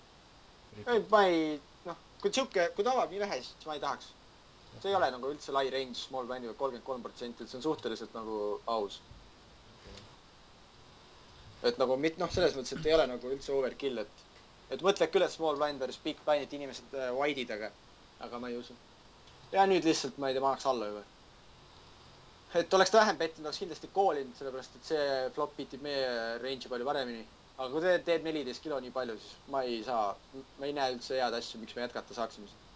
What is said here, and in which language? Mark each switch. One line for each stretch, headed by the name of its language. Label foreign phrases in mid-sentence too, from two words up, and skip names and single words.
Estonian: Ei, ma ei, noh, kui ta avab nii vähe, siis ma ei tahaks. See ei ole nagu üldse lai
English: range small blindiga
Estonian: 33%, et see on suhteliselt nagu aus. Et nagu noh, selles mõttes, et ei ole nagu üldse overkill, et mõtled küll, et
English: small blind versus big blind,
Estonian: et inimesed wide'id, aga ma ei usu. Ja nüüd lihtsalt, ma ei tea, ma annaks alla juba. Et oleks ta vähem pettinud, oleks kindlasti koolinud, sellepärast, et see flop hitib meie range'i palju paremini. Aga kui te teed 14 kilo nii palju, siis ma ei näe üldse head asju, miks me jätkata saaksime.